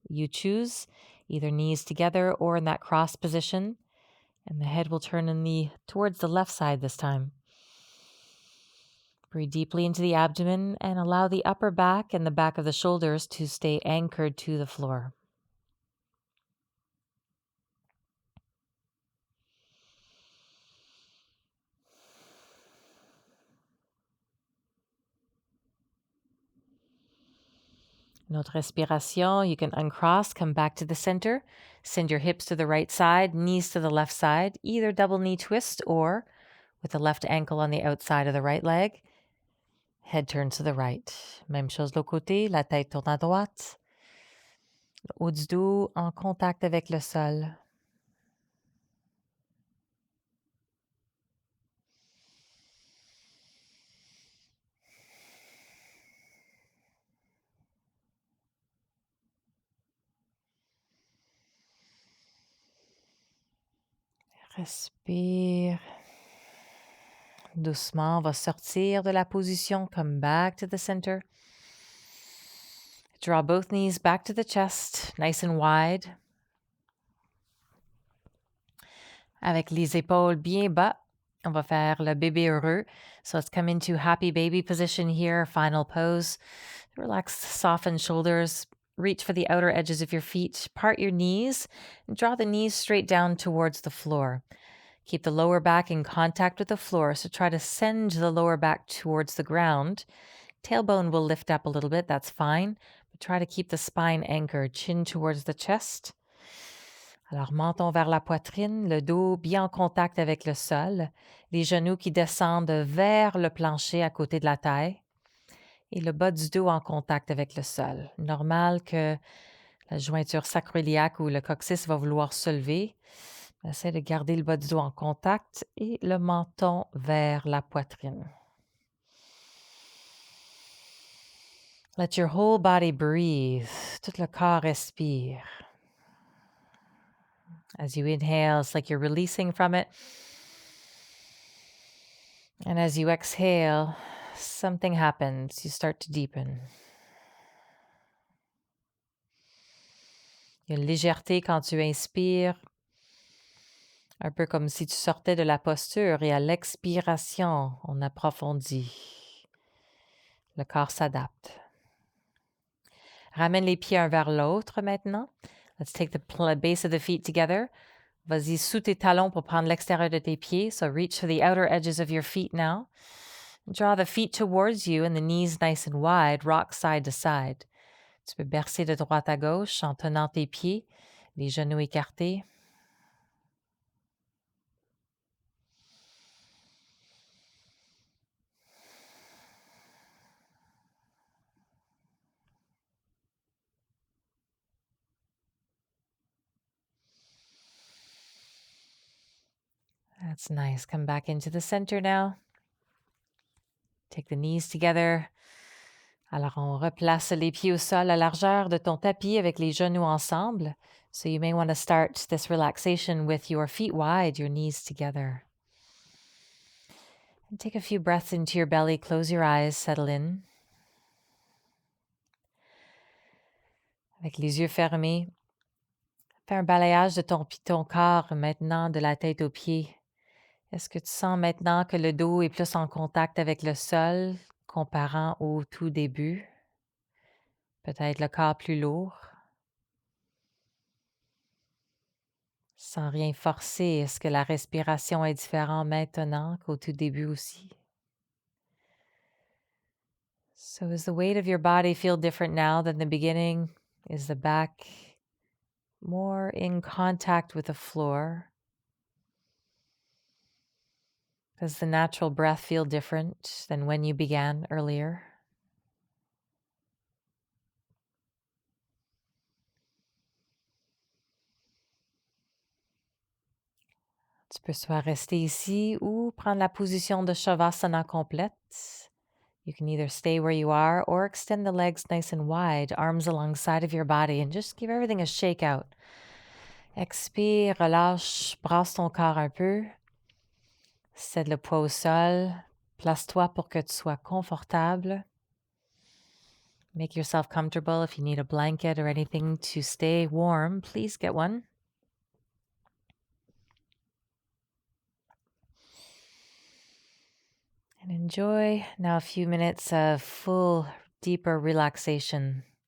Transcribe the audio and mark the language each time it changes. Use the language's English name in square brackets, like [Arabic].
[English] You choose, either knees together or in that cross position. And the head will turn towards the left side this time. Breathe deeply into the abdomen and allow the upper back and the back of the shoulders to stay anchored to the floor. [French] Une autre respiration. [English] You can uncross, come back to the center. Send your hips to the right side, knees to the left side, either double knee twist or with the left ankle on the outside of the right leg. Head turns to the right. [French] Même chose de l'autre côté, la tête tourne à droite. Le haut du dos en contact avec le sol. Respire. Doucement, on va sortir de la position. [English] Come back to the center. Draw both knees back to the chest, nice and wide. [French] Avec les épaules bien bas, on va faire le bébé heureux. [English] So let's come into happy baby position here, final pose. Relax, soften shoulders. Reach for the outer edges of your feet. Part your knees and draw the knees straight down towards the floor. Keep the lower back in contact with the floor, so try to send the lower back towards the ground. Tailbone will lift up a little bit, that's fine, but try to keep the spine anchored, chin towards the chest. [French] Alors, menton vers la poitrine, le dos bien en contact avec le sol, les genoux qui descendent vers le plancher à côté de la taille et le bas du dos en contact avec le sol. Normal que la jointure sacro-iliaque ou le coccyx va vouloir se lever. Essaie de garder le bas du dos en contact et le menton vers la poitrine. [English] Let your whole body breathe. [French] Tout le corps respire. [English] As you inhale, it's like you're releasing from it. And as you exhale, something happens. You start to deepen. [French] Il y a une légèreté quand tu inspires, un peu comme si tu sortais de la posture, et à l'expiration, on approfondit. Le corps s'adapte. Ramène les pieds un vers l'autre maintenant. [English] Let's take the base of the feet together. [French] Vas-y sous tes talons pour prendre l'extérieur de tes pieds. [English] So reach for the outer edges of your feet now. Draw the feet towards you and the knees nice and wide. Rock side to side. [French] Tu peux bercer de droite à gauche en tenant tes pieds, les genoux écartés. [English] That's nice. Come back into the center now. Take the knees together. [French] Alors, on replace les pieds au sol à largeur de ton tapis avec les genoux ensemble. [English] So you may want to start this relaxation with your feet wide, your knees together. And take a few breaths into your belly. Close your eyes, settle in. [French] Avec les yeux fermés, fais un balayage de ton corps maintenant, de la tête aux pieds. Est-ce que tu sens maintenant que le dos est plus en contact avec le sol, comparant au tout début? Peut-être le corps plus lourd. Sans rien forcer, est-ce que la respiration est différente maintenant qu'au tout début aussi? [English] So does the weight of your body feel different now than the beginning? Is the back more in contact with the floor? Does the natural breath feel different than when you began earlier? [French] Tu peux soit rester ici ou prendre la position de Shavasana complète. [English] You can either stay where you are or extend the legs nice and wide, arms alongside of your body, and just give everything a shake out. [French] Expire, relâche, brasse ton corps un peu. Cède le poids au sol. Place-toi pour que tu sois confortable. [English] Make yourself comfortable. If you need a blanket or anything to stay warm, please get one. And enjoy now a few minutes of full, deeper relaxation.